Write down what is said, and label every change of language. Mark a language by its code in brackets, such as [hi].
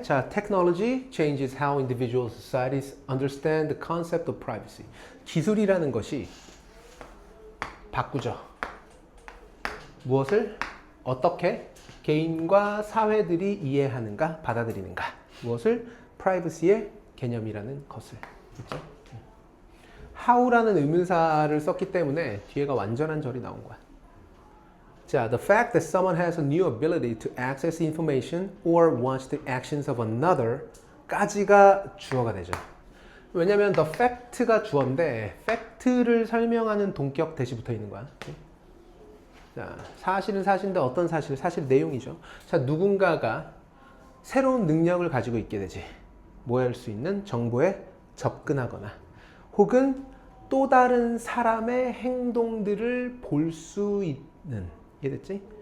[en] 자, technology changes how individual societies understand the concept of privacy. [ko] 기술이라는 것이 바꾸죠. 무엇을 어떻게 개인과 사회들이 이해하는가, 받아들이는가. 무엇을? privacy의 개념이라는 것을. 그렇죠? how라는 의문사를 썼기 때문에 뒤에가 완전한 절이 나온 거야. [en] 자, the fact that someone has a new ability to access information or watch the actions of another [ko] 까지가 주어가 되죠. 왜냐면 the fact가 주어인데 fact를 설명하는 동격 대시 붙어 있는 거야. 자, 사실은 사실인데 어떤 사실? 사실 내용이죠. 자, 누군가가 새로운 능력을 가지고 있게 되지. 뭐 할 수 있는 정보에 접근하거나 혹은 또 다른 사람의 행동들을 볼 수 있는, 이해됐지?